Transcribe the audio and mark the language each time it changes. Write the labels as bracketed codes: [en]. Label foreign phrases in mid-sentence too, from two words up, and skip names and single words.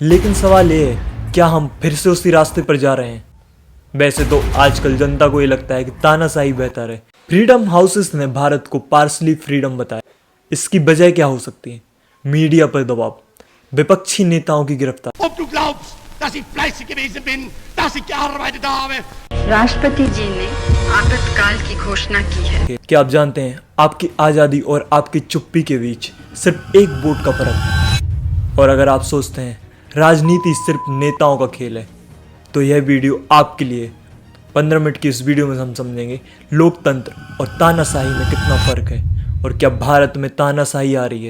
[hi] लेकिन सवाल ये है, क्या हम फिर से उसी रास्ते पर जा रहे हैं? वैसे तो आजकल जनता को ये लगता है कि तानाशाही बेहतर है। फ्रीडम हाउसेस ने भारत को [en] partly freedom [hi] बताया। इसकी वजह क्या हो सकती है? मीडिया पर दबाव, विपक्षी नेताओं की गिरफ्तार। [de] Ob du glaubst, dass ich fleißig gewesen bin, dass ich gearbeitet habe. [hi] राष्ट्रपति जी ने आपातकाल की घोषणा की है। क्या आप जानते हैं, आपकी आज़ादी और आपकी चुप्पी के बीच सिर्फ एक वोट का फर्क है। और अगर आप सोचते हैं राजनीति सिर्फ नेताओं का खेल है, तो यह वीडियो आपके लिए। 15 मिनट की इस वीडियो में हम समझेंगे लोकतंत्र और तानाशाही में कितना फर्क है, और क्या भारत में तानाशाही आ रही है।